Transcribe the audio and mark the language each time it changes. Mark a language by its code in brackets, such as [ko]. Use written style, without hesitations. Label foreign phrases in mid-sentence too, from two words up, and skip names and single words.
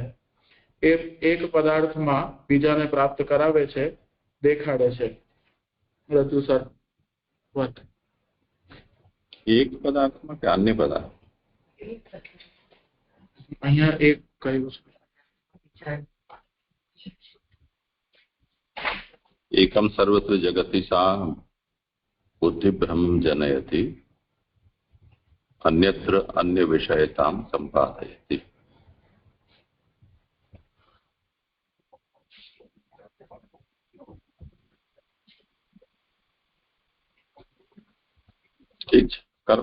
[gu] એ એક પદાર્થમાં બીજાને પ્રાપ્ત કરાવે છે, દેખાડે છે. રજુ સર વાત એક પદાર્થમાં કે અન્ય પદાર્થ? અહીંયા એક કહ્યું છે. [sa] एकम सर्वत्र जगति सा बुद्धि भ्रम जनयति अन्यत्र अन्य विषयताम संपादयति. [hi] ठीक है, करो